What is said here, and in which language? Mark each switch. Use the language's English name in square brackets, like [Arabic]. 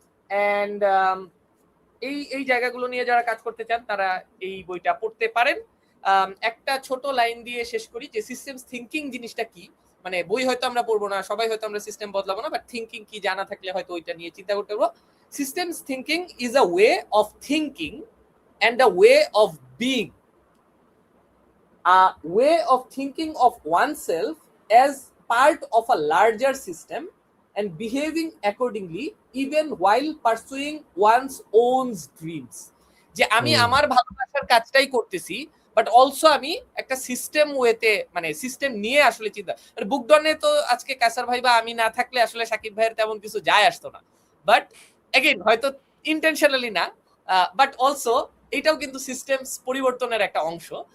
[Bangla] And এই জায়গাগুলো নিয়ে যারা কাজ করতে চান তারা এই বইটা পড়তে পারেন। একটা ছোট লাইন দিয়ে শেষ করি যে সিস্টেমস থিঙ্কিং জিনিসটা কি। মানে বই হয়তো আমরা পড়বো না, সবাই হয়তো আমরা সিস্টেম বদলাবো না, বাট থিঙ্কিং কি জানা থাকলে হয়তো ওইটা নিয়ে চিন্তা করতে পারবো। [English] Systems thinking is a way of thinking and a way of being, a way of thinking of oneself as part of a larger system and behaving accordingly even while pursuing one's own dreams. [Bangla] যে আমি আমার ভালোবাসার কাজটাই করতেছি, but also আমি একটা system ওয়েতে, মানে সিস্টেম নিয়ে আসলে চিন্তা। বুকডনে তো আজকে কায়সার ভাই বা আমি না থাকলে আসলে সাকিব ভাইয়ের তেমন কিছু যায় আসতো না, বাট এগেইন হয়তো ইন্টেনশনালি না, বাট অলসো এটাও কিন্তু সিস্টেমস পরিবর্তনের একটা অংশ।